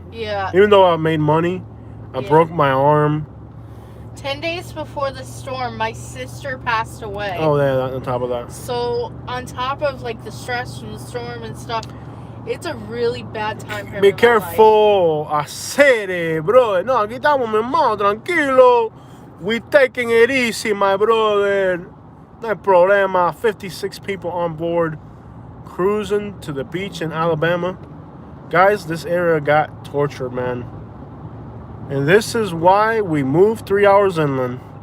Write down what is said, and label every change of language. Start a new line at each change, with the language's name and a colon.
English: Yeah. Even though I made money, I Yeah. broke my arm. 10 days before the storm, my sister passed away. Oh, yeah, on top of that. So, on top of, like, the stress from the storm and stuff, it's a really bad time for me. Be careful. Hacer, bro.
Spanish: No, aquí estamos, mi hermano, tranquilo.
English: We taking it easy, my brother. No problema. 56 people on board, cruising to the beach in Alabama. Guys, this area got tortured, man. And this is why we moved 3 hours inland.